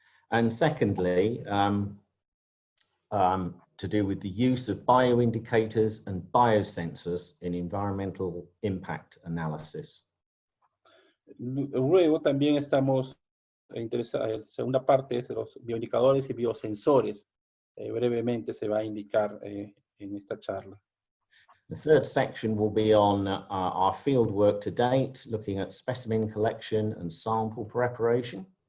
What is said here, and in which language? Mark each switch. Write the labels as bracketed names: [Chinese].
[English] And secondly, to do with the use of bioindicators and biosensors in environmental impact analysis. [Spanish] Luego también estamos interesados, la segunda parte es de los bioindicadores y biosensores. Brevemente se va a indicar en esta charla. [English] The third section will be on our field work to date, looking at specimen collection and sample preparation.